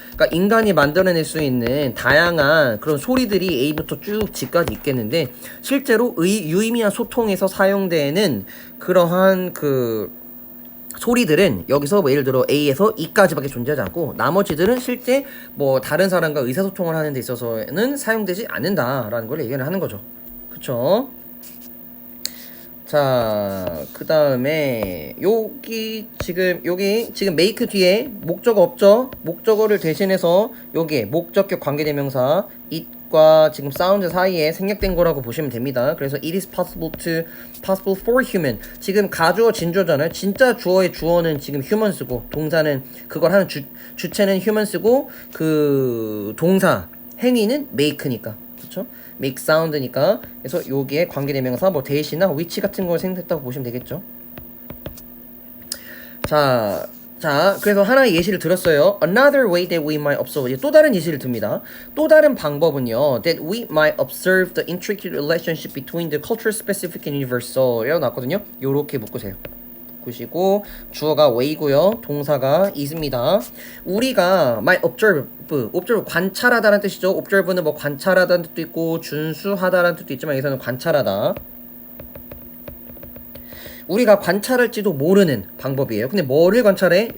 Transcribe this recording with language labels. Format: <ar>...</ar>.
<ko>그러니까 인간이 만들어낼 수 있는 다양한 그런 소리들이 A부터 쭉 G까지 있겠는데, 실제로 유의미한 소통에서 사용되는 그러한 그 소리들은 여기서 뭐 예를 들어 A에서 E까지밖에 존재하지 않고, 나머지들은 실제 뭐 다른 사람과 의사소통을 하는 데 있어서는 사용되지 않는다라는 걸 얘기를 하는 거죠. 그쵸? 자, 그 다음에 여기 지금 make 뒤에 목적어 없죠? 목적어를 대신해서 여기 목적격 관계대명사 it과 지금 사운드 사이에 생략된 거라고 보시면 됩니다. 그래서</ko> <en>it is possible for human.</en> <ko>지금 가주어 진주어잖아요. 진짜 주어의 주어는 지금 human 쓰고, 동사는 그걸 하는 주체는 human 쓰고, 그 동사 행위는 make니까. 그쵸? make sound니까. 그래서 여기에 관계대명사 뭐 대시나 which 같은 걸 생각했다고 보시면 되겠죠. 자, 그래서 하나의 예시를 들었어요.</ko> <en>Another way that we might observe.</en> <ko>또 다른 예시를 듭니다. 또 다른 방법은요.</ko> <en>That we might observe the intricate relationship between the cultural specific and universal.</en> <ko>이라고 나왔거든요. 요렇게 묶으세요. 보시고 주어가 way고요. 동사가 is입니다. 우리가</ko> <en>might observe</en> <ko>관찰하다라는 뜻이죠. observe는 뭐 관찰하다는 뜻도 있고 준수하다라는 뜻도 있지만 여기서는 관찰하다. 우리가 관찰할지도 모르는 방법이에요. 근데 뭐를 관찰해?</ko>